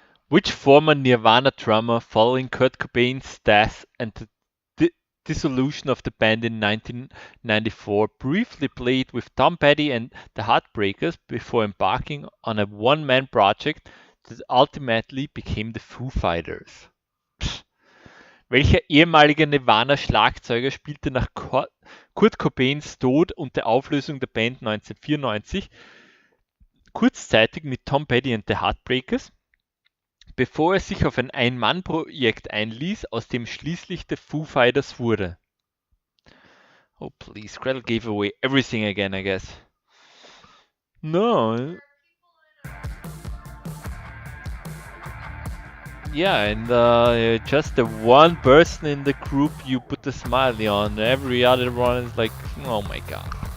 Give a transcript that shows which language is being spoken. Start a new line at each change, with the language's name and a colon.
English: Which former Nirvana drummer, following Kurt Cobain's death and the dissolution of the band in 1994, briefly played with Tom Petty and the Heartbreakers before embarking on a one-man project that ultimately became the Foo Fighters?
German: Welcher ehemalige Nirvana-Schlagzeuger spielte nach Kurt Cobains Tod und der Auflösung der Band 1994 kurzzeitig mit Tom Petty and the Heartbreakers, bevor er sich auf ein Ein-Mann-Projekt einließ, aus dem schließlich the Foo Fighters wurde?
English: Oh please, Gretel gave away everything again, I guess. No. Yeah, and just the one person in the group you put the smiley on. Every other one is like, oh my god.